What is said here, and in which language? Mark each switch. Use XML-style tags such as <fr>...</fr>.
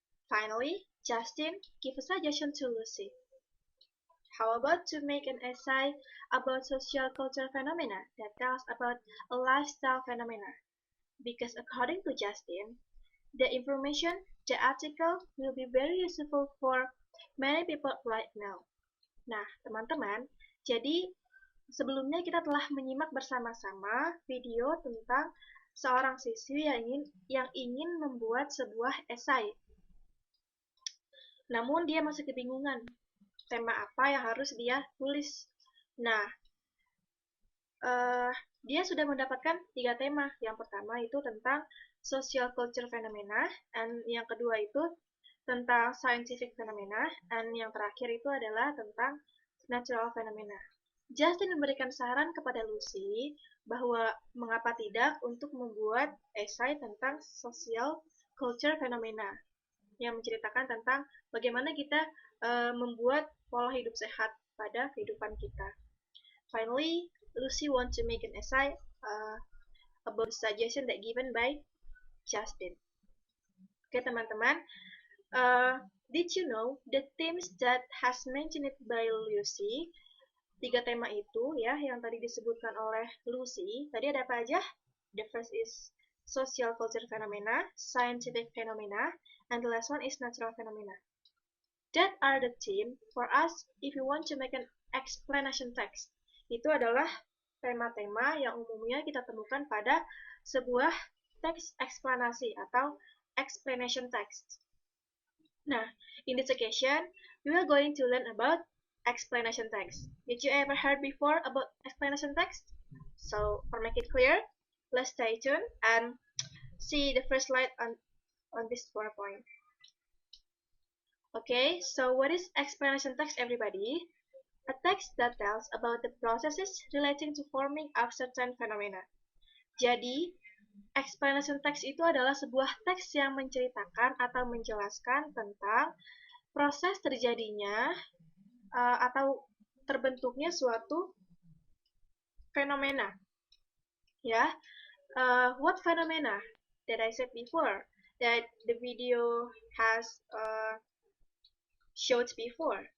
<en>Finally, Justin give a suggestion to Lucy. How about to make an essay about social culture phenomena that tells about a lifestyle phenomena? Because according to Justin, the information, the article will be very useful for many people right now.</en> <id>Nah, teman-teman, jadi sebelumnya kita telah menyimak bersama-sama video tentang seorang siswi yang ingin membuat sebuah esai. Namun dia masih kebingungan tema apa yang harus dia tulis. Nah, dia sudah mendapatkan 3 tema. Yang pertama itu tentang social culture phenomena, dan yang kedua itu tentang scientific phenomena, dan yang terakhir itu adalah tentang natural phenomena. Justin memberikan saran kepada Lucy bahwa mengapa tidak untuk membuat esai tentang social culture phenomena yang menceritakan tentang bagaimana kita membuat pola hidup sehat pada kehidupan kita.</id> <en>Finally, Lucy wants to make an essay about the suggestion that given by Justin.</en> <id>Oke teman-teman,</id> <en>did you know the themes that has mentioned by Lucy?</en> <id>3 tema itu ya yang tadi disebutkan oleh Lucy. Tadi ada apa aja?</id> <en>The first is social culture phenomena, scientific phenomena, and the last one is natural phenomena. That are the theme for us if you want to make an explanation text.</en> <id>Itu adalah tema-tema yang umumnya kita temukan pada sebuah teks eksplanasi atau explanation text.</id> <en>Nah, in this occasion, we are going to learn about explanation text. Did you ever heard before about explanation text? So, for make it clear, let's stay tuned and see the first slide on this PowerPoint. Okay, so what is explanation text, everybody? A text that tells about the processes relating to forming of certain phenomena.</en> <id>Jadi, explanation text itu adalah sebuah teks yang menceritakan atau menjelaskan tentang proses terjadinya atau terbentuknya suatu fenomena.</id> <en>Ya, what phenomena that I said before that the video has showed before.</en>